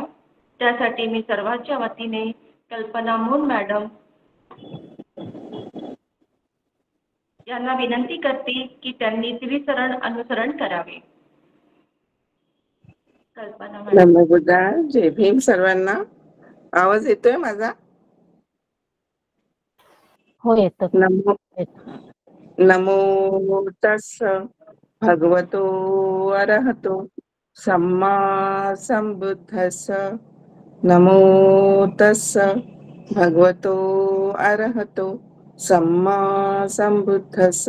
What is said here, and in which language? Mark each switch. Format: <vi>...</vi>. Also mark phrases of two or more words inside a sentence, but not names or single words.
<mr>त्यासाठी मी सर्वांच्या वतीने कल्पना मून मॅडम यांना विनंती करते की त्यांनी त्रिसरण अनुसरण करावे. कल्पना मॅडम.</mr> <pi>नमो बुद्धाय.</pi> <mr>जय भीम सर्वांना. आवाज येतोय माझा? हो येतो.</mr> <pi>नमो तस्स भगवतो अरहतो सम्मा संबुद्धस्स. नमो तस्स भगवतो अरहतो सम्मा संबुद्धस्स.</pi>